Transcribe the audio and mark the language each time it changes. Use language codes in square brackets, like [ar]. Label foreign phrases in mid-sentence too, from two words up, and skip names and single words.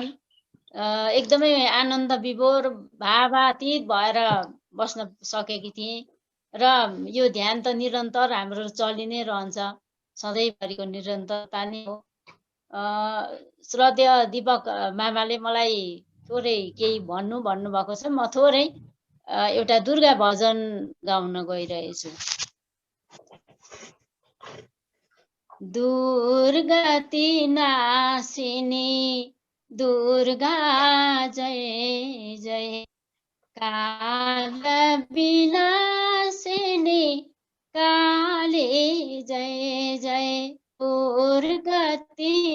[ne] एकदमै आनन्द विभोर भावातीत भएर बस्न सकेकी थिएँ र यो ध्यान त निरन्तर हाम्रो चलि नै रहन्छ, सधैँभरिको निरन्तरता नै हो। श्रद्धेय दीपक मामाले मलाई थोरै केही भन्नुभएको छ। म थोरै एउटा दुर्गा भजन गाउन गइरहेछु। [hi] दुर्गति नासिनी दुर्गा जय जय, काल विनाशिनी काली जय जय, दुर्गति